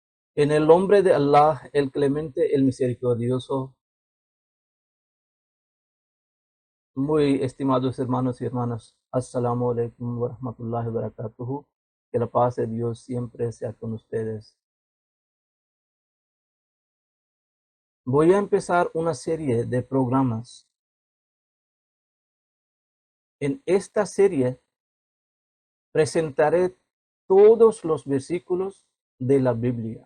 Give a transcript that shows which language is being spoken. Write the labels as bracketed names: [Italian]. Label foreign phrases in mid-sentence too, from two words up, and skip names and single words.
[Spanish] En el nombre de Allah, el clemente, el misericordioso, muy estimados hermanos y hermanas, [Arabic] السلام عليكم ورحمة الله وبركاته. [Spanish] Que la paz de Dios siempre sea con ustedes. Voy a empezar una serie de programas. En esta serie presentaré todos los versículos de la Biblia.